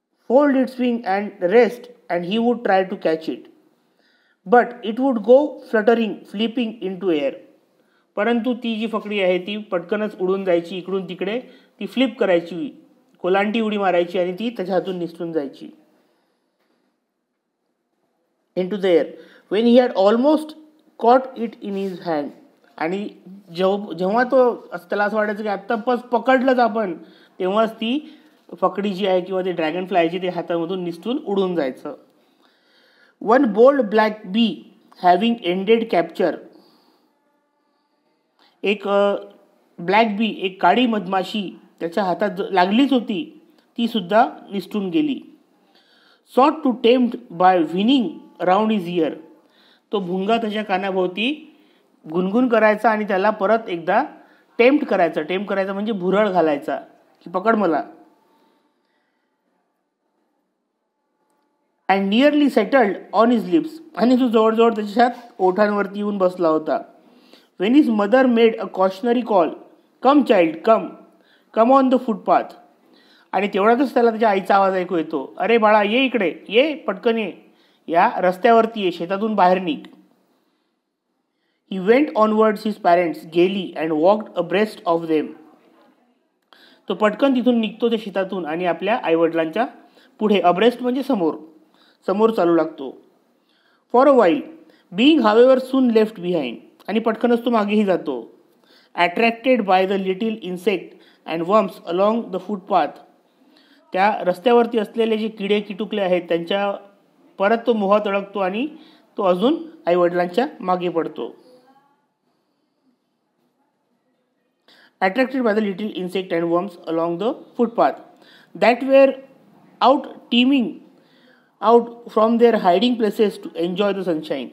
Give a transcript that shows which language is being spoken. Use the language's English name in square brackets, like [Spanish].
[English] Fold its wing and rest and he would try to catch it, but it would go fluttering, flipping into air. [Marathi] परंतु ती जी फकडी आहे ती पटकनच उडून जायची, इकडून तिकडे ती फ्लिप करायची, कोलांटी उडी मारायची आणि ती त्याच्या हातून निसटून जायची. [English] into the air when he had almost caught it in his hand. [Marathi] आणि जेव्हा तो त्याला असं वाटायचं की आत्ता पकडलंच आपण, तेव्हाच ती फकडी जी आहे किंवा ते ड्रॅगन फ्लायची ते हातामधून निसटून उडून जायचं. [English] One bold black bee having ended capture. [Marathi] एक ब्लॅक बी, एक काळी मधमाशी त्याच्या हातात लागलीच होती, ती सुद्धा निसटून गेली. [English] Sought to tempt by whining around his ear. [Marathi] तो भुंगा त्याच्या कानाभोवती गुणगुण करायचा आणि त्याला परत एकदा टेम्प्ट करायचा म्हणजे भुरळ घालायचा की पकड मला. [English] And nearly settled on his lips. [Marathi] आणि तो जवळजवळ त्याच्या ओठांवरती येऊन बसला होता. [English] When his mother made a cautionary call, "Come child, come on the footpath." [Marathi] आणि तेवढ्यातच त्याला त्याच्या आईचा आवाज ऐकू येतो, अरे बाळा ये इकडे, ये पटकन ये, या रस्त्यावरती ये, शेतातून बाहेर निघ. [English] He went onwards his parents gaily and walked abreast of them. [Marathi] तो पटकन तिथून निघतो त्या शेतातून आणि आपल्या आईवडिलांच्या पुढे, अब्रेस्ट म्हणजे समोर चालू लागतो. [English] For a while, being however soon left behind. [Marathi] आणि पटकनच तो मागेही जातो. [English] Attracted by the little insect and worms along the footpath. [Marathi] त्या रस्त्यावरती असलेले जे किडे किटुकले आहेत त्यांच्या परत तो मोहात अडकतो आणि तो अजून आईवडिलांच्या मागे पडतो. [English] attracted by the little insect and worms along the footpath that were out teeming out from their hiding places to enjoy the sunshine.